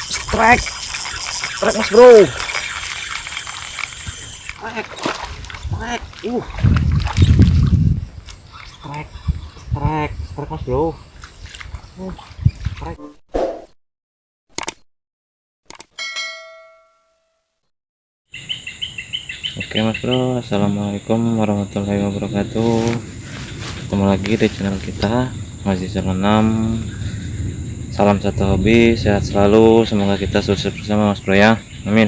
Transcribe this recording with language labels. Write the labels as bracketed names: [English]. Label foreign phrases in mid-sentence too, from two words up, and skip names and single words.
[English] Strike, strike [Indonesian] mas bro. [English] Strike, strike, strike, strike, strike [Indonesian] mas bro. Strike. Oke mas bro, [Arabic] السلام عليكم ورحمة الله وبركاته. [Indonesian] Ketemu lagi di channel kita, masih 6. Salam satu hobi, sehat selalu, semoga kita sukses bersama mas bro ya, amin.